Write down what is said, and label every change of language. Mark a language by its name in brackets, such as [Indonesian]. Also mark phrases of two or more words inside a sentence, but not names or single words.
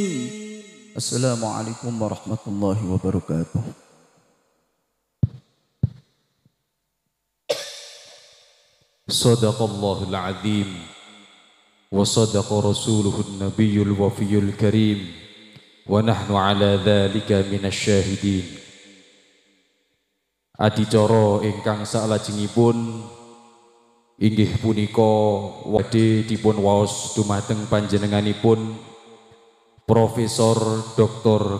[Arabic] السلام عليكم ورحمة الله وبركاته. صدق الله العظيم وصدق رسوله النبي الوفي الكريم ونحن على ذلك من الشاهدين. [Javanese] Adicara ingkang salajengipun inggih punika badhe dipun waos dumateng panjenenganipun Profesor Dr.